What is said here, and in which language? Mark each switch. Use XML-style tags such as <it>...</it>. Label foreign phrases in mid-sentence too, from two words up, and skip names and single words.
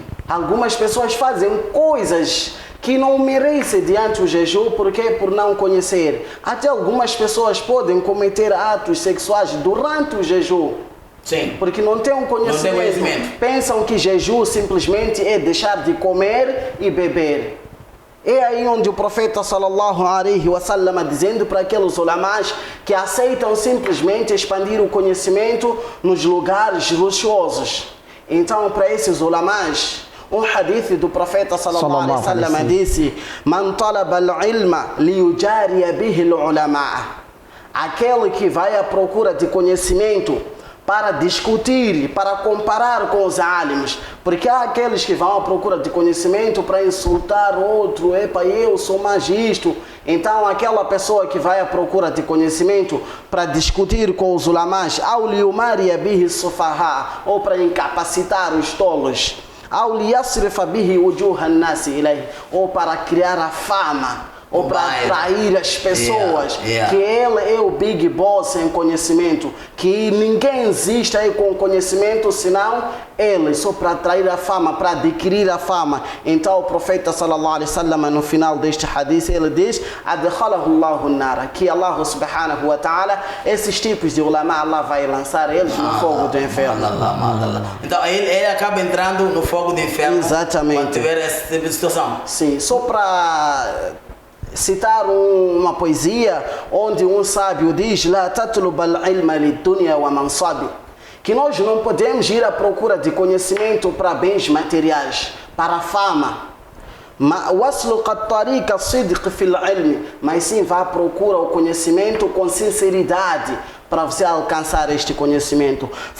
<pt>Algumas pessoas fazem coisas que não merecem diante do jejum, porque por não conhecer. Até algumas pessoas podem cometer atos sexuais durante o jejum. Sim. Porque não têm um conhecimento. Pensam que jejum simplesmente é deixar de comer e beber. É aí onde o profeta</pt> <ar>صلى الله عليه وسلم</ar> <pt>dizendo para aqueles ulamás que aceitam simplesmente expandir o conhecimento nos lugares luxuosos. Então, para esses ulamás, um hadith do profeta</pt> <ar>صلى الله عليه وسلم</ar> <pt>disse:</pt> <ar>"من طلب العلم ليجاري به العلماء",</ar> <pt>aquele que vai à procura de conhecimento para discutir, para comparar com os alims, porque há aqueles que vão à procura de conhecimento para insultar outro, epa, eu sou mais isto. Então aquela pessoa que vai à procura de conhecimento para discutir com os ulamás, ao</pt> <ar>ليماري به السفهاء,</ar> <pt>ou para incapacitar os tolos, ou para criar a fama ou para atrair as pessoas, que ele é o</pt> <en>Big Boss</en> <pt>em conhecimento, que ninguém existe aí com conhecimento senão ele, só para atrair a fama, para adquirir a fama. Então o profeta</pt> <ar>صلى الله عليه وسلم</ar> <pt>no final deste hadith ele diz:</pt> <ar>أدخله الله النار, que Allah سبحانه وتعالى,</ar> <pt>esses tipos de ulama, Allah vai lançar eles no fogo do inferno. Então ele acaba entrando no fogo do inferno. Exatamente. Quando tiver essa tipo de situação. Sim, só para citar uma poesia onde um sábio diz:</pt> <ar>لا تطلب العلم للدنيا ومنصب,</ar> <pt>que nós não podemos ir à procura de conhecimento para bens materiais, para a fama. Mas sim vá à procura o conhecimento com sinceridade para você alcançar este conhecimento.</pt>